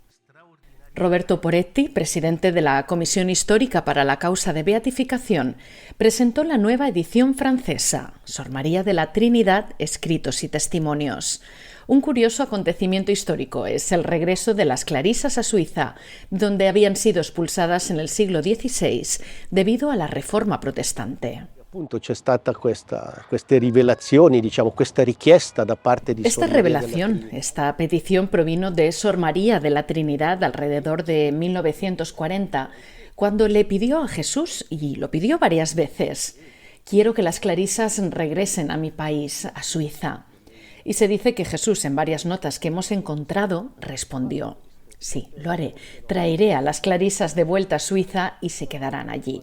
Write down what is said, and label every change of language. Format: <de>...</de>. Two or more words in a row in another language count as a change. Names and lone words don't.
<es>Roberto Poretti, presidente de la Comisión Histórica para la Causa de Beatificación, presentó la nueva edición francesa, Sor María de la Trinidad, Escritos y Testimonios. Un curioso acontecimiento histórico es el regreso de las clarisas a Suiza, donde habían sido expulsadas en el siglo XVI debido a la Reforma protestante.</es> <it>C'è stata queste rivelazioni, questa richiesta da parte di</it> <es>Esta revelación, esta petición provino de Sor María de la Trinidad alrededor de 1940, cuando le pidió a Jesús, y lo pidió varias veces: quiero que las clarisas regresen a mi país, a Suiza. Y se dice que Jesús, en varias notas que hemos encontrado, respondió: sí, lo haré, traeré a las clarisas de vuelta a Suiza y se quedarán allí.</es>